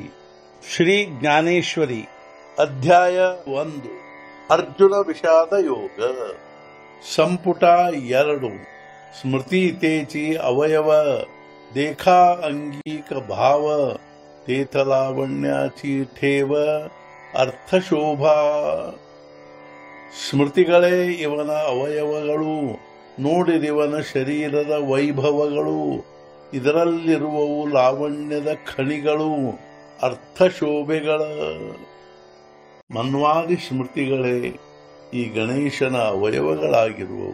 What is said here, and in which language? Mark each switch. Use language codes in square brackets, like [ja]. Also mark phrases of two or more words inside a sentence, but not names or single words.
[mr] श्री ज्ञानेश्वरी अध्याय 1 अर्जुन विषाद योग संपुಟ 2 स्मृती तेची अवयव देखा अंगिक भाव तेथ लावण्याची ठेव अर्थशोभा। [kn] ಸ್ಮೃತಿಗಳೇ ಇವನ ಅವಯವಗಳು, ನೋಡಿರಿವನ ಶರೀರದ ವೈಭವಗಳು, ಇದರಲ್ಲಿರುವವು ಲಾವಣ್ಯದ ಖಣಿಗಳು ಅರ್ಥಶೋಭೆಗಳ। ಮನ್ವಾದಿ ಸ್ಮೃತಿಗಳೇ ಈ ಗಣೇಶನ ಅವಯವಗಳಾಗಿರುವವು.